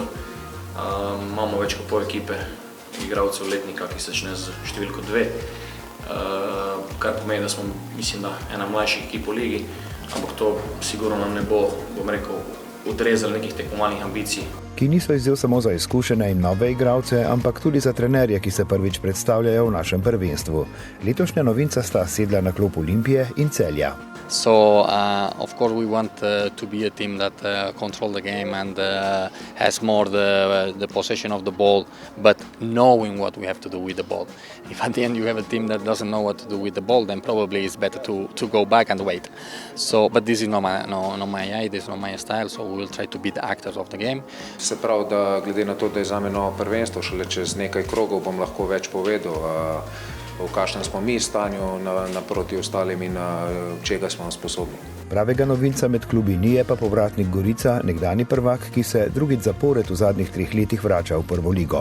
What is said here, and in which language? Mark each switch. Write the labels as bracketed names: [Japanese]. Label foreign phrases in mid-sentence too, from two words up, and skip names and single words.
[Slovenian] Imamo več kot pol ekipe igralcev letnika, ki se začne z številko 2, kar pomeni, da smo, mislim, da ena mlajših ekip v ligi, ampak to sigurno nam ne bo, bom rekel, odrezali nekih tekmovalnih ambicij. Ki niso izziv samo za izkušene in nove igralce, ampak tudi za trenerje, ki se prvič predstavljajo v našem prvenstvu. Letošnja novinca sta sedla na klop Olimpije in Celja. [English] So, of course, we want to be a team that control the game and has more the possession of the ball, but knowing what we have to do with the ball. If at the end you have a team that doesn't know what to do with the ball, then probably it's better to go back and wait. So, but this is not my idea, this is not my style, so we will try to be the actors of the game. [Slovenian] Se pravi, da glede na to, da je zame novo prvenstvo, šele čez nekaj krogov bom lahko več povedal, v kakšnem smo mi stanju naproti ostalim in čega smo sposobni. Pravega novinca med klubi ni, je pa povratnik Gorica, nekdani prvak, ki se drugič zapored v zadnjih 3 letih vrača v prvo ligo.